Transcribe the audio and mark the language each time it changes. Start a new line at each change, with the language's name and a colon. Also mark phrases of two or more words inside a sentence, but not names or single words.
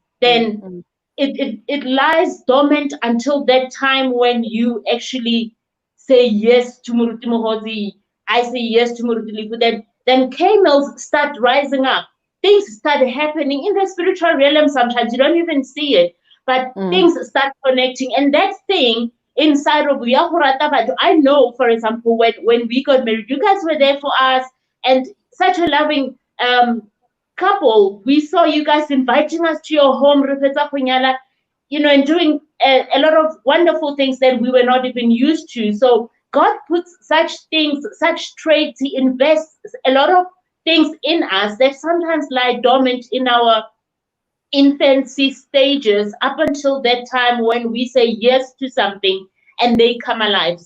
English: Then it lies dormant until that time when you actually say yes to Muruti Mohozi. I say yes to Muruti Lifu. Then camels start rising up. Things start happening in the spiritual realm. Sometimes you don't even see it, but things start connecting. And that thing inside of
Tswana: ya go rata batho.
English: I know, for example, when we got married, you guys were there for us, and such a loving couple. We saw you guys inviting us to your home,
Tswana: re fetsa go nyala,
English: you know, and doing a lot of wonderful things that we were not even used to. So God puts such things, such traits, He invests a lot of things in us that sometimes lie dormant in our infancy stages up until that time when we say yes to something and they come alive.